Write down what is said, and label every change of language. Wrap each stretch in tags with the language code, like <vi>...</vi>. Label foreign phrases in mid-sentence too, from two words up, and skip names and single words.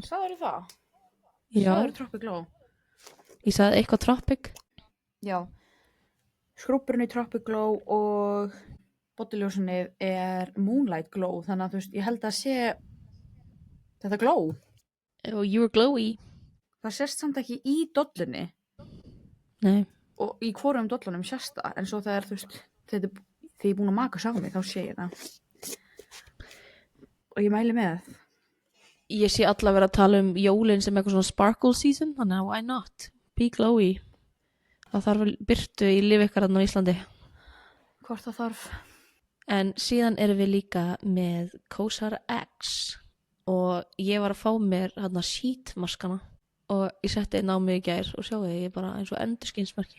<is>Sagðirðu það? Já. Sagðirðu Tropic Glow? Ég sagði eitthvað tropic. Já. Skrúpurinn í Tropic Glow og bodyljósunið er Moonlight Glow. Þannig að þú veist, ég held að sé þetta glow.</is> <en>Og you were glowy.</en> <is>Það sést samt ekki í dollunni Nei. og í hvorum dollunum sést það. En svo þegar, þú veist, þegar ég er búin að maka sá mig, þá sé ég það. Og ég mæli með. Ég sé alla vera að tala um jólin sem eitthvað svona</is> <en>sparkle season.</en> <is>Þannig að</is> <en>why not? Be glowy.</en> <is>Það þarf vel byrtu í lífi ykkar þarna á Íslandi. Hvort það þarf. En síðan erum við líka með Kosar X og ég var að fá mér hérna sheetmaskana og ég setti einn á mig í gær og sjáu ég er bara eins og endurskinsmerki.</is>